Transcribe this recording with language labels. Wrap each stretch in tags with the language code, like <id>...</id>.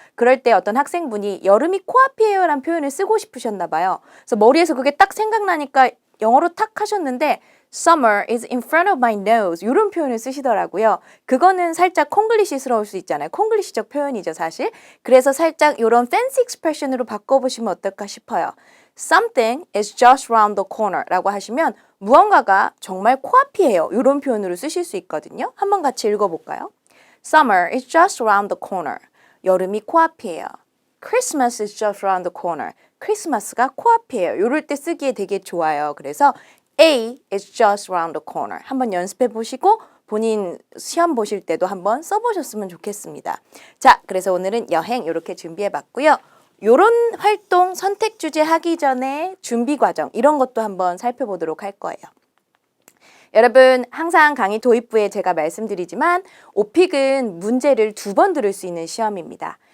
<ko>그럴 때 어떤 학생분이 여름이 코앞이에요 라는 표현을 쓰고 싶으셨나 봐요. 그래서 머리에서 그게 딱 생각나니까 영어로 탁 하셨는데</ko> <en>Summer is in front of my nose</en> <ko>이런 표현을 쓰시더라고요. 그거는 살짝 콩글리시스러울 수 있잖아요. 콩글리시적 표현이죠, 사실. 그래서 살짝 이런</ko> <en>fancy expression</en> <ko>으로 바꿔보시면 어떨까 싶어요.</ko> <en>Something is just around the corner</en> <ko>라고 하시면 무언가가 정말 코앞이에요. 이런 표현으로 쓰실 수 있거든요. 한번 같이 읽어볼까요?</ko> <en>Summer is just around the corner.</en> <ko>여름이 코앞이에요.</ko> <en>Christmas is just around the corner.</en> <ko>크리스마스가 코앞이에요. 이럴 때 쓰기에 되게 좋아요.</ko> <en>그래서 A is just around the corner.</en> <ko>한번 연습해 보시고 본인 시험 보실 때도 한번 써보셨으면 좋겠습니다. 자, 그래서 오늘은 여행 이렇게 준비해 봤고요. 이런 활동 선택 주제 하기 전에 준비 과정 이런 것도 한번 살펴보도록 할 거예요. 여러분 항상 강의 도입부에 제가 말씀드리지만 오픽은 문제를 2번 들을 수 있는 시험입니다.</ko>